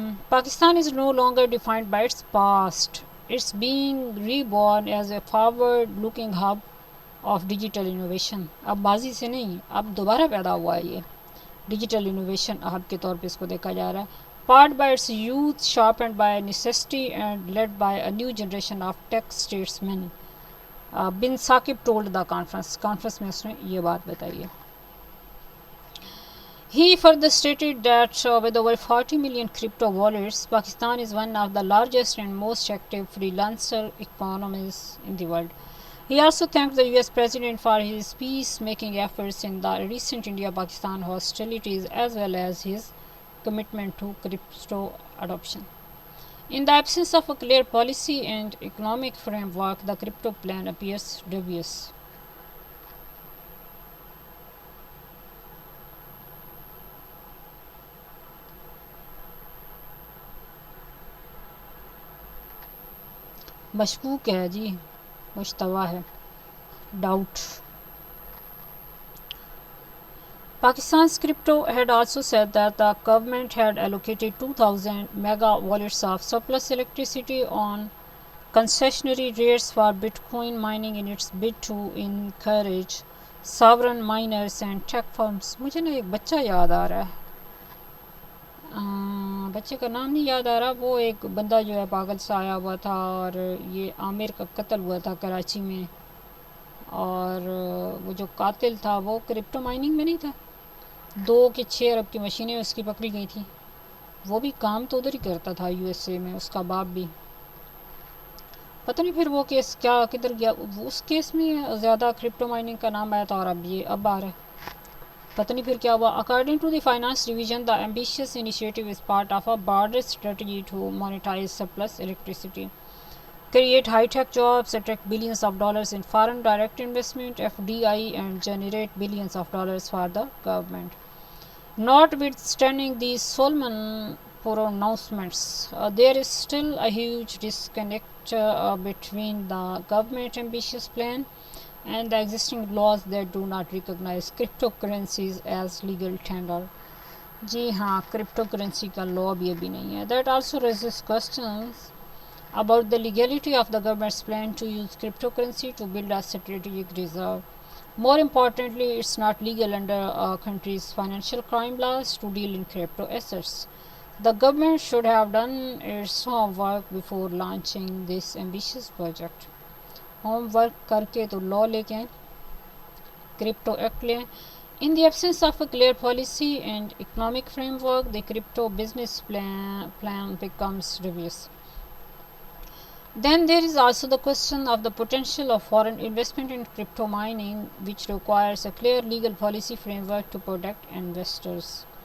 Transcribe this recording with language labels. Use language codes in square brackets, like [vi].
[en] Pakistan is no longer defined by its past. It's being reborn as a forward-looking hub of digital innovation. [ur] اب ماضی سے نہیں، اب دوبارہ پیدا ہوا ہے یہ ڈیجیٹل انوویشن ہب کے طور پہ اس کو دیکھا جا رہا ہے. [en] Powered by its youth, sharpened by necessity and led by a new generation of tech statesmen. Bin Saqib told the conference [ur] میں اس نے یہ بات بتائی ہے. [en] He further stated that with over 40 million crypto wallets, Pakistan is one of the largest and most active freelancer economies in the world. He also thanked the US President for his peace-making efforts in the recent India-Pakistan hostilities as well as his commitment to crypto adoption. In the absence of a clear policy and economic framework, the crypto plan appears dubious. [ur] مشکوک ہے جی مشتبہ ہے doubt. [en] Pakistan's crypto had also said that the government had allocated 2,000 mega wallets of surplus electricity on concessionary rates for Bitcoin mining in its bid to encourage sovereign miners and tech firms. [ur] مجھے نا ایک بچہ یاد آ رہا ہے بچے کا نام نہیں یاد آ رہا. وہ ایک بندہ جو ہے پاگل سے آیا ہوا تھا اور یہ عامر کا قتل ہوا تھا کراچی میں, اور وہ جو قاتل تھا وہ کرپٹو مائننگ میں نہیں تھا. 2 کہ 6 ارب کی مشینیں اس کی پکڑی گئی تھیں. وہ بھی کام تو ادھر ہی کرتا تھا یو ایس اے میں, اس کا باپ بھی. پتہ نہیں پھر وہ کیس کیا کدھر گیا. اس کیس میں زیادہ کرپٹو مائننگ کا نام آیا تھا اور اب آ رہا ہے. پتہ نہیں پھر کیا ہوا. [en] According to the finance division, the ambitious initiative is part of a broader strategy to monetize surplus electricity, create high-tech jobs, attract billions of dollars in foreign direct investment (FDI), and generate billions of dollars for the government. Notwithstanding these solemn pronouncements, there is still a huge disconnect between the government's ambitious plan and the existing laws that do not recognize cryptocurrencies as legal tender. [ur] جی ہاں, crypto currency کا لا بھی ابھی نہیں ہے. [en] That also raises questions about the legality of the government's plan to use cryptocurrency to build a strategic reserve. More importantly, it's not legal under a country's financial crime laws to deal in crypto assets. The government should have done its homework before launching this ambitious project. [ur] Home work کر کے تو لا لے کے آئیں, crypto act لیں. [en] In the absence of a clear policy and economic framework, the crypto business plan becomes dubious. Then there is also the question of the potential of foreign investment in crypto mining, which requires a clear legal policy framework to protect investors.